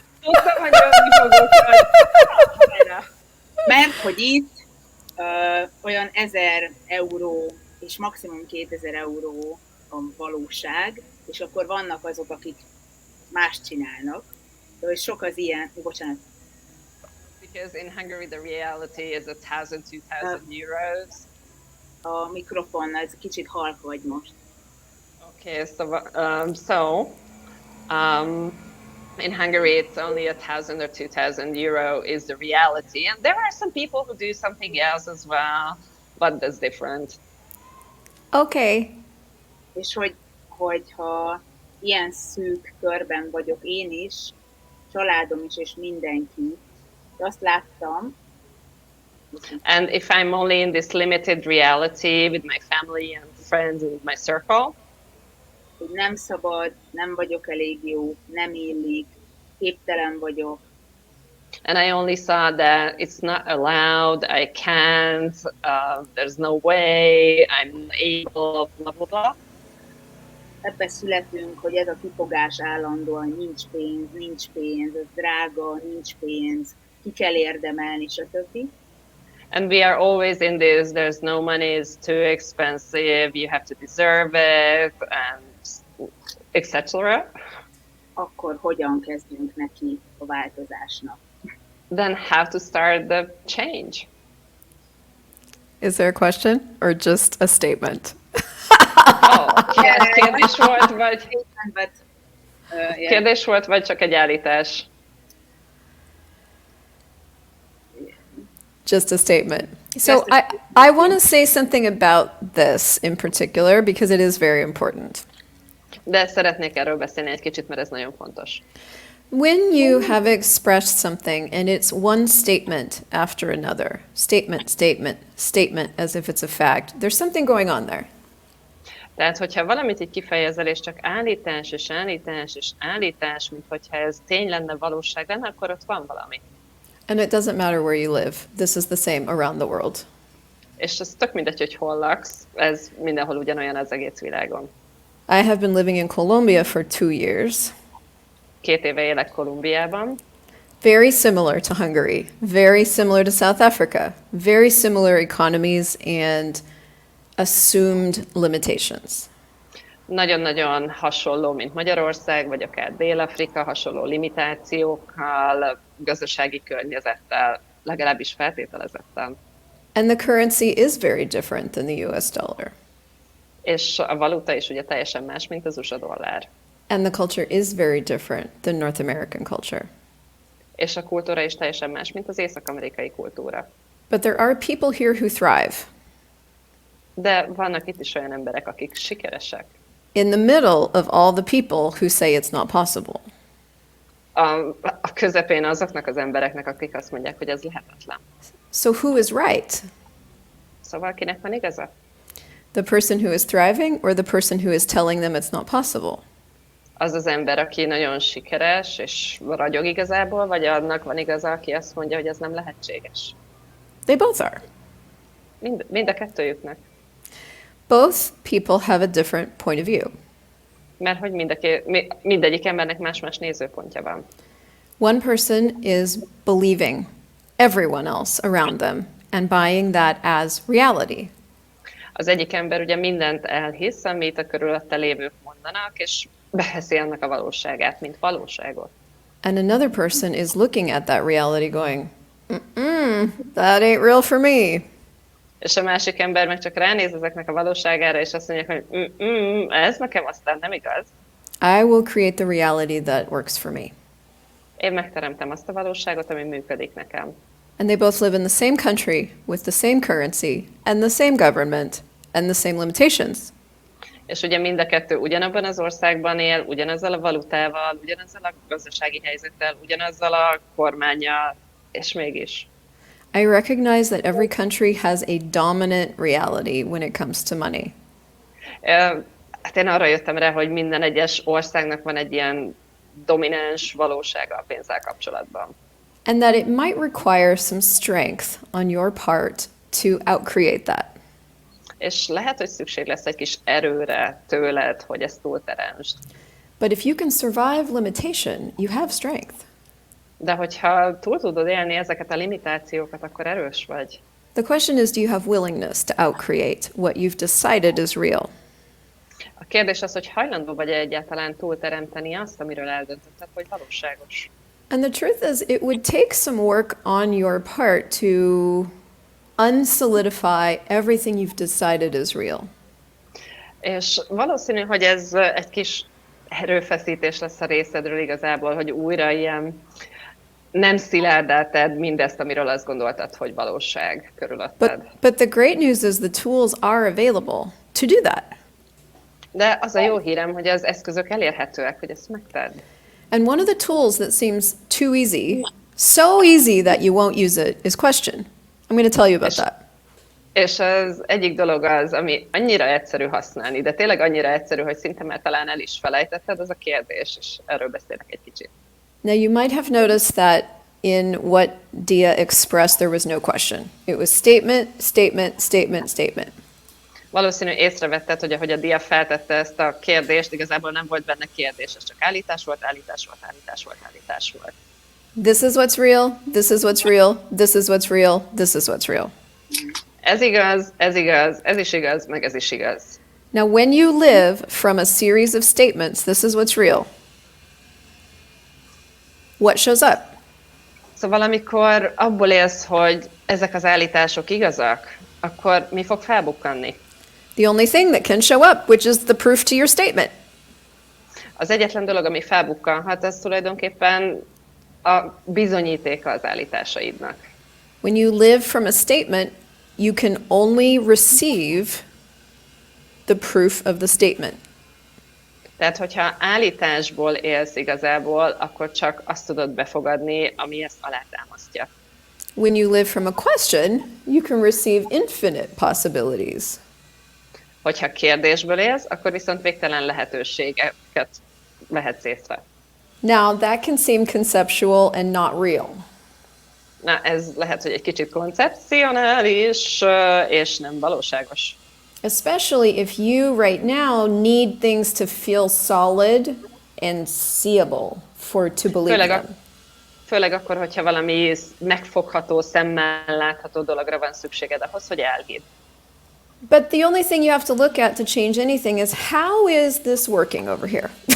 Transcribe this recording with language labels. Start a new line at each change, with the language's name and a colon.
Hungarian: Tudtam, hogy jönni fogok, hogy- Mert hogy itt olyan 1000 euró és maximum 2000 euró a valóság, és akkor vannak azok, akik más csinálnak. De hogy sok az ilyen, bocsánat,
English: Because in Hungary the reality is 1,000, 2,000 euros.
Hungarian: a mikrofon, ez kicsit halk vagy most.
English: Okay, so in Hungary it's only 1,000 or 2,000 euro is the reality, and there are some people who do something else as well, but that's different. Okay.
Hungarian: És hogyha ilyen szűk körben vagyok én is, családom is, és mindenki, de azt láttam,
English: And if I'm only in this limited reality with my family and friends and my circle,
Hungarian: hogy nem szabad, nem vagyok elég jó, nem illik, képtelen vagyok,
English: and I only saw that it's not allowed, I can't, there's no way, I'm able, blah, blah, blah.
Hungarian: ebbe születünk, hogy ez a kifogás állandóan nincs pénz, ez drága, nincs pénz, ki kell érdemelni, stb.
English: And we are always in this, there's no money, it's too expensive, you have to deserve it, and etc.
Hungarian: Akkor hogyan kezdünk neki a változásnak?
English: Then how to start the change? Is there a question or just a statement?
Hungarian: Kérdés volt, vagy,
English: But, yeah.
Hungarian: kérdés volt, vagy csak egy állítás?
English: Just a statement. So I want to say something about this in particular because it is very important.
Hungarian: De szeretnék erről beszélni egy kicsit, mert ez nagyon fontos.
English: When you have expressed something and it's one statement after another, statement, statement, statement, as if it's a fact, there's something going on there.
Hungarian: Tehát, hogyha valamit így kifejezel, és csak állítás, és állítás, és állítás, mint hogyha ez tény lenne, valóság lenne, akkor ott van valami.
English: And it doesn't matter where you live. This is the same around the world.
Hungarian: És ez tök mindegy, hogy hol laksz, ez mindenhol ugyanolyan az egész világon.
English: I have been living in Colombia for 2 years.
Hungarian: 2 éve élek Kolumbiában.
English: Very similar to Hungary, very similar to South Africa, very similar economies and assumed limitations.
Hungarian: Nagyon-nagyon hasonló, mint Magyarország, vagy akár Dél-Afrika, hasonló limitációkkal, gazdasági környezettel, legalábbis feltételezettel.
English: And the currency is very different than the US dollar.
Hungarian: És a valuta is ugye teljesen más, mint az USA dollár.
English: And the culture is very different than North American culture.
Hungarian: És a kultúra is teljesen más, mint az észak-amerikai kultúra.
English: But there are people here who thrive.
Hungarian: De vannak itt is olyan emberek, akik sikeresek.
English: In the middle of all the people who say it's not possible.
Hungarian: A közepén azoknak az embereknek, akik azt mondják, hogy ez lehetetlen.
English: So who is right?
Hungarian: Szóval kinek van igaza?
English: The person who is thriving or the person who is telling them it's not possible?
Hungarian: Az az ember, aki nagyon sikeres és ragyog igazából, vagy annak van igaza, aki azt mondja, hogy ez nem lehetséges?
English: They both are.
Hungarian: Mind a kettőjüknek.
English: Both people have a different point of view.
Hungarian: Mert hogy mindegyik embernek más-más nézőpontja van.
English: One person is believing everyone else around them and buying that as reality.
Hungarian: Az egyik ember ugye mindent elhisz, amit a körülötte lévők mondanak, és beheszi annak a valóságát, mint valóságot.
English: And another person is looking at that reality going, that ain't real for me.
Hungarian: És a másik ember meg csak ránéz ezeknek a valóságára, és azt mondják, hogy ez nekem aztán nem igaz.
English: I will create the reality that works for me.
Hungarian: Én megteremtem azt a valóságot, ami működik nekem.
English: And they both live in the same country with the same currency and the same government and the same limitations.
Hungarian: És ugye mind a kettő ugyanabban az országban él, ugyanazzal a valutával, ugyanazzal a gazdasági helyzettel, ugyanazzal a kormánnyal, és mégis.
English: I recognize that every country has a dominant reality when it comes to money.
Hungarian: Hát én arra jöttem rá, hogy minden egyes országnak van egy ilyen domináns valósága a pénzzel kapcsolatban.
English: And that it might require some strength on your part to outcreate that.
Hungarian: És lehet, hogy szükség lesz egy kis erőre tőled, hogy ezt túlteremtsd.
English: But if you can survive limitation, you have strength.
Hungarian: De hogyha túl tudod élni ezeket a limitációkat, akkor erős vagy.
English: The question is, do you have willingness to outcreate what you've decided is real?
Hungarian: A kérdés az, hogy hajlandó vagy-e egyáltalán túlteremteni azt, amiről eldöntötted, hogy valóságos.
English: And the truth is, it would take some work on your part to unsolidify everything you've decided is real.
Hungarian: És valószínű, hogy ez egy kis erőfeszítés lesz a részedről igazából, hogy újra ilyen nem szilárdá tedd mindezt, amiről azt gondoltad, hogy valóság körülötted.
English: But the great news is the tools are available to do that.
Hungarian: De az a jó hírem, hogy az eszközök elérhetőek, hogy ezt megtedd.
English: And one of the tools that seems too easy, so easy that you won't use it, is question. I'm going to tell you about that.
Hungarian: És az egyik dolog az, ami annyira egyszerű használni, de tényleg annyira egyszerű, hogy szinte már talán el is felejtetted, az a kérdés, és erről beszélek egy kicsit.
English: Now you might have noticed that in what Dia expressed there was no question. It was statement, statement, statement, statement.
Hungarian: Valószínű észrevetted, hogy ahogy a Dia feltette ezt a kérdést, igazából nem volt benne kérdés, ez csak állítás volt, állítás volt, állítás volt, állítás volt.
English: This is what's real, this is what's real, this is what's real, this is what's real.
Hungarian: Ez igaz, ez igaz, ez is igaz, meg ez is igaz.
English: Now when you live from a series of statements, this is what's real, what shows up?
Hungarian: Szóval amikor abból élsz, hogy ezek az állítások igazak, akkor mi fog felbukkanni?
English: The only thing that can show up, which is the proof to your statement.
Hungarian: Az egyetlen dolog, ami felbukkanhat, az tulajdonképpen a bizonyítéka az állításaidnak.
English: When you live from a statement, you can only receive the proof of the statement.
Hungarian: Tehát, hogyha állításból élsz igazából, akkor csak azt tudod befogadni, ami ezt alátámasztja.
English: When you live from a question, you can receive infinite possibilities.
Hungarian: Hogyha kérdésből élsz, akkor viszont végtelen lehetőségeket vehetsz észre.
English: Now, that can seem conceptual and not real.
Hungarian: Na, ez lehet, hogy egy kicsit koncepcionális, és nem valóságos.
English: Especially if you right now need things to feel solid and seeable to believe them.
Hungarian: Főleg akkor, hogyha valami megfogható, szemmel látható dologra van szükséged ahhoz, hogy elhidd.
English: But the only thing you have to look at to change anything is how is this working over here?